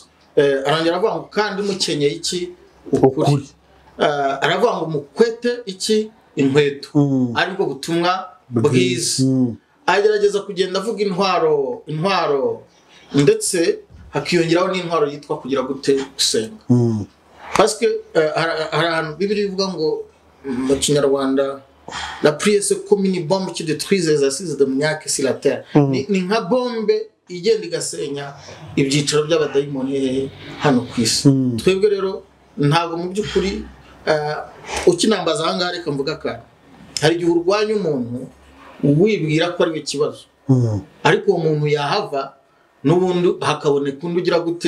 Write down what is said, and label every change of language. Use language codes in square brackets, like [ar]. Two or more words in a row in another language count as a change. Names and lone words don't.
[rw] Arongera aravuga ngo kandi mukenyeye iki? Ukuri. Aravuga ngo mukwete iki? Inkweto, aribwo butumwa bwiza. Agerageza kugenda avuga intwaro ndetse hakiyongeraho n'intwaro yitwa kugira gute? Gusenga. [fr] Parce que [rw] hari Bibiliya ivuga ngo mu Kinyarwanda [fr] la prière c'est comme une bombe qui détruit les assises de maniaque sur la terre. [rw] Ni nka bombe igenda igasenya ibyicaro by'abadayimoni hano ku isi. Twebwe rero ntabwo mu by'ukuri ukinambaza aha ngaha, reka mvuga kandi hari igihe urwanya umuntu wibwira ko ari we kibazo, ariko uwo muntu yahava n'ubundi hakaboneka undi ugira gute?